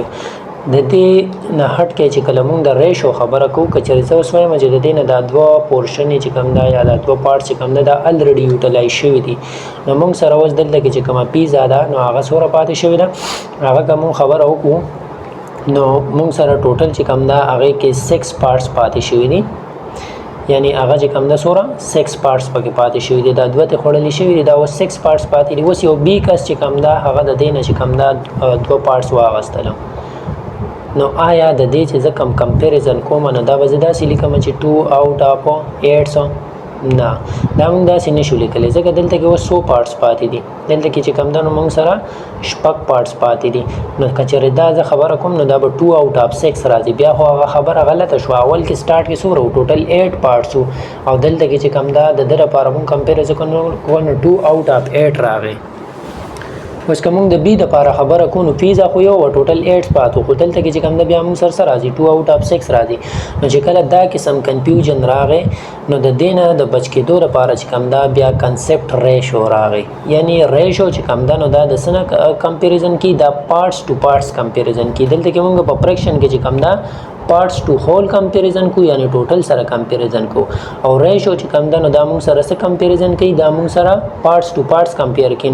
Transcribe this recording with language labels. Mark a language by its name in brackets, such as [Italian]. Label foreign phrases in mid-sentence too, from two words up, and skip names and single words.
[Pashto] د دې نه هټ کې چې کله مونږ د ریشو خبره کوو که چېرې زه اوس وایم چې د دې نه دا 2 پورشن چې کوم دا یا دا 2 پارټس چې کوم دا [English] already utilize [Pashto] شوي دي نو مونږ سره اوس دلته کې چې کومه پیزا ده نو هغه څومره پاتې شوې ده هغه که مونږ خبره وکړو نو مونږ سره ټوټل چې کوم دا هغې کې 6 پارټس پاتې شوي دي یعنی هغه چې کوم دا څومره 6 پارټس پکې پاتې شوي دي دا 2 ته خوړلي شوي دي دا اوس 6 پارټس پاتې دي. اوس یو B کس چې کوم دا هغه د دې نه چې کوم دا 2 پارټس واغستلو نو آیا د دې چې زه کوم کمپیریزن کوم نو دا به زه داسې لیکم چې [English] 2 out of 8 [Pashto] سو نه دا مونږ داسې نشو لیکلی ځکه دلته کې اوس 100 پارټس پاتې دي دلته کې چې کوم دا نو مونږ سره 6 پارټس پاتې دي نو که چېرې دا زه خبره کوم نو دا به [English] 2 out of 6 [Pashto] راځي بیا خو هغه خبره غلطه شوه. اول کې سټارټ کې څومره و ټوټل 8 پارټس و او دلته کې چې کوم دا د ده لپاره مونږ کمپیریزن کوو نو [English] 2 out of 8 [Pashto] راغی. اوس که مونږ د B دپاره خبره کوو نو پیزا خو یو وه ټوټل 8 پاتو خو دلته کې چې کوم ده بیا مونږ سره څه راځي [English] 2 out of 6 [Pashto] راځي. نو چې کله دا قسم کنفیوژن راغی نو د دې نه د بچ کېدو لپاره چې کوم دا بیا [English] concept ratio [Pashto] راغی یعنی ریشو چې کوم ده نو دا د څه نه کمپیریزن کی دا [English] parts to parts [Pashto] کمپیریزن کی. دلته کې مونږ په فریکشن کې چې کوم دا [English] parts to whole [Pashto] کمپیریزن کو یعنی ټوټل سره کمپیریزن کو او ریشو چې کوم ده نو دا مونږ سره څه کمپیریزن کوي دا مونږ سره [English] parts to parts [Pashto] کمپیر کوي.